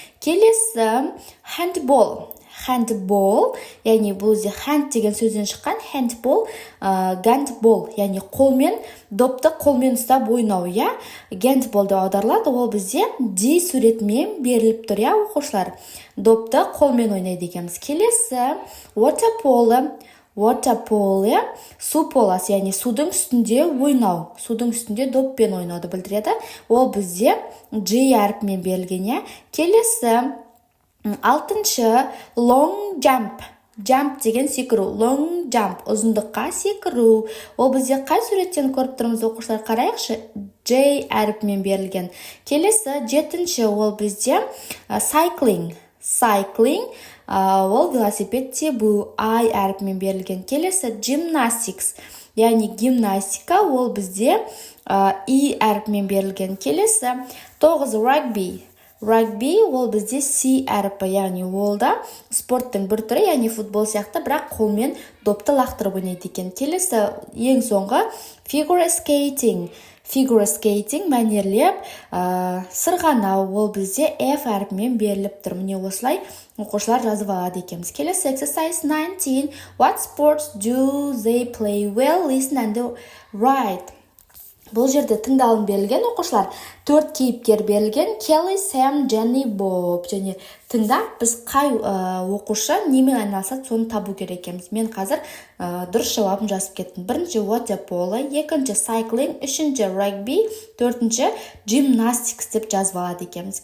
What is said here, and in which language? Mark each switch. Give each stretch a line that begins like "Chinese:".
Kazakh: Келесі handball. Handball, яғни бұл бізде hand деген сөзден шыққан, handball, gandball, яғни қолмен, допты қолмен ұстап ойнау, я? Gandballды аударылады, ол бізде D суретімен беріліп тұр, я, оқушылар? Допты қолмен ойнайды екенбіз. Келесі water polo. Water polo, су поласы, яғни судың үстінде ойнау, судың үстінде доппен ойнауды білдіреді. Ол бізде G әріпімен берілген, я? Келесі 6-шы long jump. Jump деген секіру. Long jump, ұзындыққа секіру. Ол бізде қай суреттен көріп тұрмыз, оқушылар? Қарайықшы, J әріпімен берілген. Келесі 7-ші ол бізде cycling. Cycling, ол велосипед тебу, I әріпімен берілген. Келесі gymnastics, яғни гимнастика, ол бізде E әріпімен берілген. Келесі 9 rugby. Rugby ол бізде C әріпі, яғни ол да спорттың бір түрі, яғни футбол сияқты, бірақ қолмен допты лақтырып ойнайды екен. Келесі ең соңғы figure skating. Figure skating мәнерлеп сырғанау, ол бізде F әріпімен беріліп тұр. Міне осылай оқушылар жазып алады екенбіз. Келесі
English: exercise 19, what sports do they play well, listen and write.
Kazakh: Бұл жерде тыңдалым берілген, оқушылар 4 кейіпкер берілген, Kelly, Sam, Jenny, Bob. Және тыңдап, біз қай оқушы немен айналысады, соны табу керек екенбіз. Мен қазір дұрыс жауабын жазып кеттім. Бірінші water polo, екінші cycling, үшінші rugby, төртінші gymnastics деп жазып алады екенбіз.